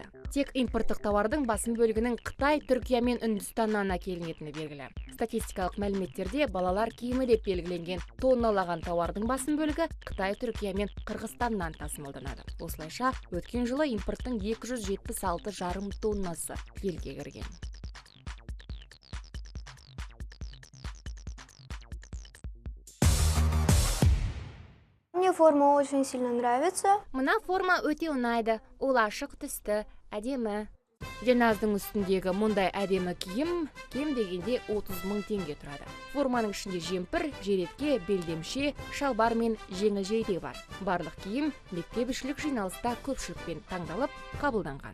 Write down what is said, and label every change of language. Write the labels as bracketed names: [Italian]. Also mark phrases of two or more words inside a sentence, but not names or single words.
[Kazakh] Тек импорттық тауардың басым бөлігінің Қытай, Түркия мен Үндістаннан әкелінетіні белгілі. Статистикалық мәліметтерде балалар киімі деп белгіленген тонналаған тауардың басым бөлігі Қытай, Түркия мен Қырғызстаннан тасымалданады. Осылайша, өткен жылы импорттың 276,5 тоннасы елге кірген. [Russian] Мне форма очень сильно нравится. [Kazakh] Мына форма өте ұнайды, ол ашық түсті, әдемі. Женаздың үстіндегі мұндай әдемі киім кем дегенде 30 мың теңге тұрады. Форманың ішінде жемпір, жеретке, белдемше, шалбар мен жеңіл жейде бар. Барлық киім мектеп-ішілік жиналыста көпшілікпен таңдалып, қабылданған.